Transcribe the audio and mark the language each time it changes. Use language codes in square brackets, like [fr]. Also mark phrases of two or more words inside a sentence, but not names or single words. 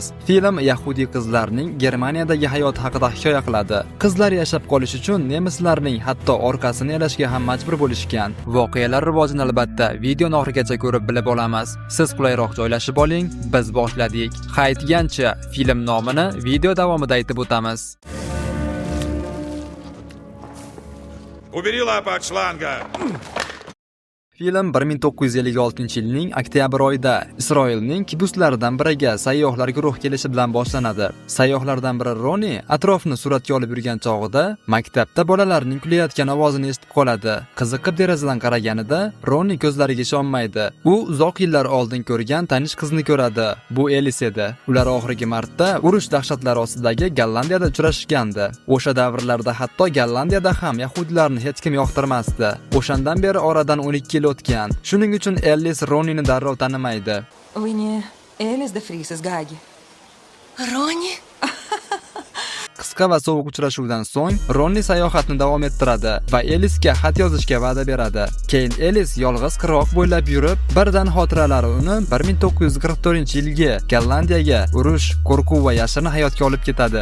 [uz] Film Yahudi qizlarning Germaniyadagi hayoti haqida hikoya qiladi. Qizlar yashab qolish uchun nemislarning hatto orqasini elashga ham majbur bo'lishgan. Voqealar rivojini albatta videoni oxirigacha ko'rib bilib olamiz. Siz qulayroq joylashib oling, biz boshladik. Aytgancha, film nomini video davomida aytib o'tamiz. [ru] Убери лапы от шланга! [uz] Film 1956-yilning oktyabr oyida Isroilning kibuslaridan biriga sayyohlar guruh kelishi bilan boshlanadi. Sayyohlardan biri Roni atrofni suratga olib yurgan chog'ida maktabda bolalarning kulayotgan ovozini eshitib qoladi. Qiziqib derazadan qaraganida Roni ko'zlariga ishonmaydi. U uzoq yillar oldin ko'rgan tanish qizni ko'radi. Bu Elis edi. Ular oxirgi marta urush dahshatlari ostidagi Gollandiyada uchrashgandi. O'sha davrlarda hatto Gollandiyada ham yahudiylarni hech kim yoqtirmasdi. O'shandan beri oradan 12 yil o'tgan. Shuning uchun Elis Ronini darrov tanimaydi. [ru] Вы не Элис де Фрис из Гаги? Ronnie? [uz] Qisqa va sovuq uchrashuvdan so'ng Ronni sayohatni davom ettiradi va Elisga xat yozishga va'da beradi. Keyin Elis yolg'iz qirg'oq bo'ylab yurib, birdan xotiralari uni 1944-yilgi Gollandiyaga urush, qo'rquv va yashirin hayotga olib ketadi.